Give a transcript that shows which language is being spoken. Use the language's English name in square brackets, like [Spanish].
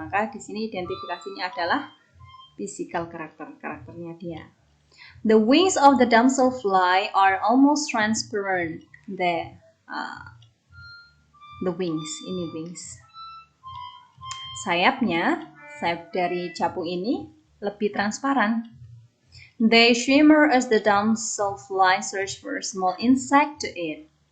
[Indonesian] Maka di sini identifikasinya adalah physical karakternya dia. [English] The wings of the damselfly are almost transparent. The wings, [Indonesian] ini [English] wings. [Indonesian] Sayap dari capung ini lebih transparan. [English] They shimmer as the damselfly search for a small insect to eat.